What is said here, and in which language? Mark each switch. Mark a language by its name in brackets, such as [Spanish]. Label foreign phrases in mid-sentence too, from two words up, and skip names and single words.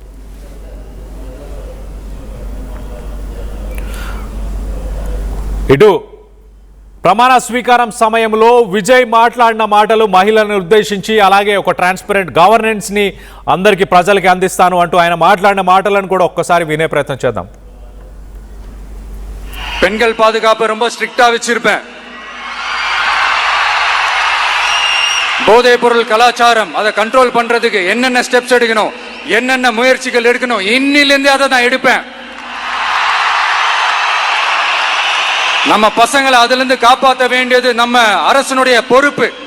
[Telugu] ఇటు ప్రమాణ స్వీకారం సమయంలో విజయ్ మాట్లాడిన మాటలు మహిళలను ఉద్దేశించి, అలాగే ఒక [English] transparent governance [Telugu] అందరికీ ప్రజలకి అందిస్తాను అంటూ ఆయన మాట్లాడిన మాటలను కూడా ఒక్కసారి వినే ప్రయత్నం చేద్దాం. [Tamil] பெண்கள் பாதுகாப்பு ரொம்ப ஸ்ட்ரிக்டா வச்சிருப்பேன். போதைப் பொருள் கலாச்சாரம் அதை கண்ட்ரோல் பண்றதுக்கு என்னென்ன ஸ்டெப்ஸ் எடுக்கணும், என்னென்ன முயற்சிகள் எடுக்கணும், இன்னிலிருந்து அதை நான் எடுப்பேன். நம்ம பசங்களை அதுல இருந்து காப்பாற்ற வேண்டியது நம்ம அரசனுடைய பொறுப்பு.